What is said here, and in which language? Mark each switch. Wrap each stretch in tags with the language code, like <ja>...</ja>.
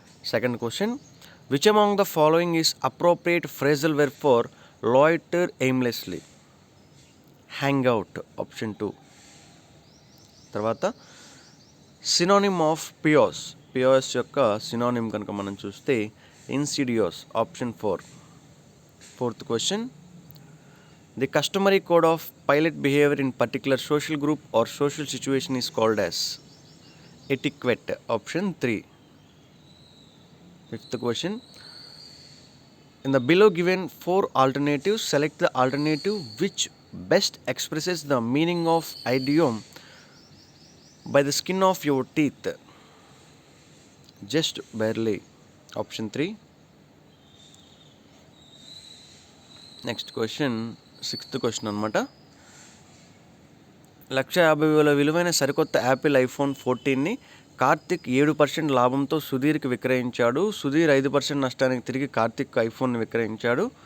<en>Second question, which among the following is appropriate phrasal verb for loiter aimlessly? Hang out, option 2. తర్వాత synonym of pious. Pious యొక్క synonym</en> <te>కనుక మనం చూస్తే</te> <en>Insidious, option 4. Fourth question, the customary code of pilot behavior in particular social group or social situation is called as etiquette, option 3. Fifth question, in the below given 4 alternatives, select the alternative which best expresses the meaning of idiom by the skin of your teeth, just barely, option 3. Next question, sixth question అనమాట.</en> <te>1,50,000 విలువైన సరికొత్త Apple iPhone 14ని Karthik 7% లాభంతో సుధీర్కి విక్రయించాడు. సుధీర్ 5% నష్టానికి తిరిగి కార్తిక్ ఐఫోన్ని విక్రయించాడు.</te>